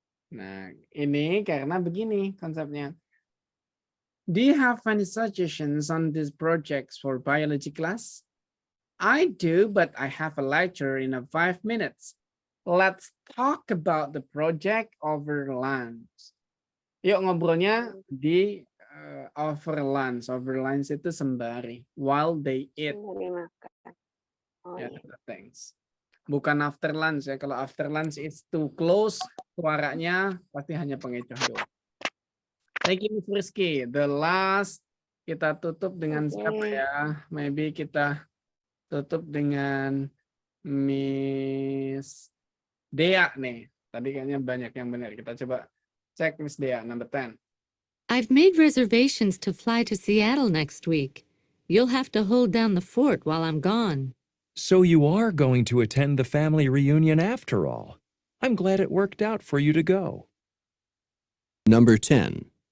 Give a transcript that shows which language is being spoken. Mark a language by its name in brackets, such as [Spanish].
[Indonesian] Nah, ini karena begini konsepnya. [English] Do you have any suggestions on these projects for biology class? I do, but I have a lecture in 5 minutes. Let's talk about the project over lunch. [Indonesian] Yuk ngobrolnya di over lunch. Over lunch itu sembari. [English] While they eat. [Indonesian] Sembari makan. Ya, thanks. Bukan after lunch ya. Kalau after lunch [English] it's too close, [Indonesian] suaranya pasti hanya pengecoh doang. [English] Thank you, [Indonesian] Miss Rizky. [English] The last [Indonesian] kita tutup dengan siapa ya? Maybe kita tutup dengan Miss Dea nih. Tadi kayaknya banyak yang benar. Kita coba cek Miss Dea, number 10. [English] I've made reservations to fly to Seattle next week. You'll have to hold down the fort while I'm gone. So you are going to attend the family reunion after all. I'm glad it worked out for you to go. Number 10.